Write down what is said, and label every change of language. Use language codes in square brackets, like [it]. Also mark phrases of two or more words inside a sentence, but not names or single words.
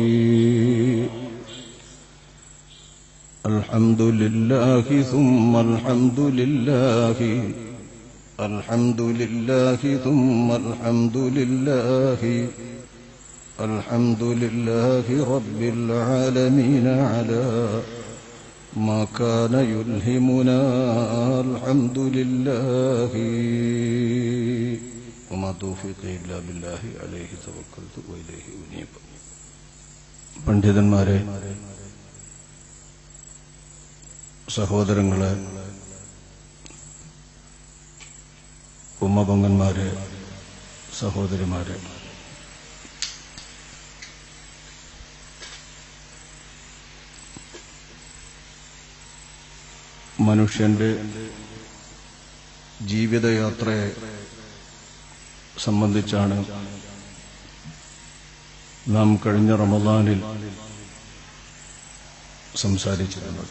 [ar] الحمد لله ثم الحمد لله، الحمد لله ثم الحمد لله، الحمد لله رب العالمين على ما كان يلهمنا. الحمد لله وما توفيقي إلا بالله عليه توكلت وإليه أنيب. [ml] പണ്ഡിതന്മാരെ, സഹോദരങ്ങളെ, ഉമ്മപൊങ്ങന്മാരെ, സഹോദരിമാരെ, മനുഷ്യന്റെ ജീവിതയാത്രയെ സംബന്ധിച്ചാണ് നാം കഴിഞ്ഞ റമദാനിൽ സംസാരിച്ചിരുന്നത്.